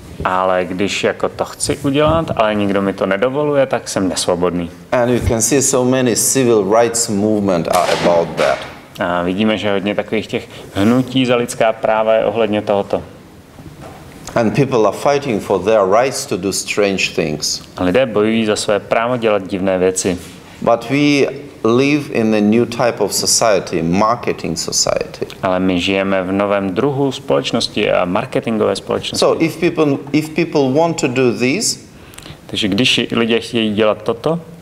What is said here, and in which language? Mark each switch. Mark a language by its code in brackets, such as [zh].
[cs] Ale když jako to chci udělat, ale nikdo mi to nedovoluje, tak jsem nesvobodný. [en] And you can see so many civil rights movement are about that. [cs] A vidíme, že hodně takových těch hnutí za lidská práva je ohledně tohoto. [en] And people are fighting for their rights to do strange things. [cs] A lidé bojují za své právo dělat divné věci. [en] But we live in a new type of society, marketing society. [cs] Ale my žijeme v novém druhu společnosti a marketingové společnosti. [en] So if people want to do this, [cs] takže když lidé chtějí dělat toto,